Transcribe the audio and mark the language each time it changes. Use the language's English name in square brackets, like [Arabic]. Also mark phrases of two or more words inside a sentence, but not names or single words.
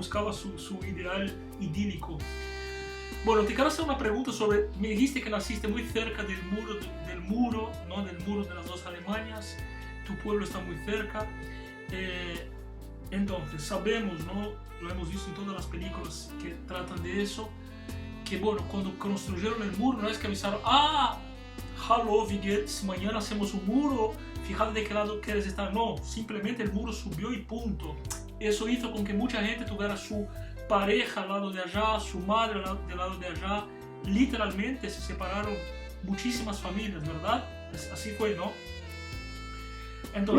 [Spanish] Buscaba su ideal idílico. Bueno, te quiero hacer una pregunta sobre, me dijiste que naciste muy cerca del muro, ¿no? Del muro de las dos Alemanias, tu pueblo está muy cerca. Entonces, sabemos, ¿no? Lo hemos visto en todas las películas que tratan de eso, que bueno, cuando construyeron el muro, no es que avisaron, [German] hallo, wie geht's, [Spanish] mañana hacemos un muro, fíjate de qué lado quieres estar. No, simplemente el muro subió y punto. Eso hizo con que mucha gente tuviera su pareja al lado de allá, su madre del lado de allá. Literalmente se separaron muchísimas familias, ¿verdad? Así fue, ¿no? Entonces,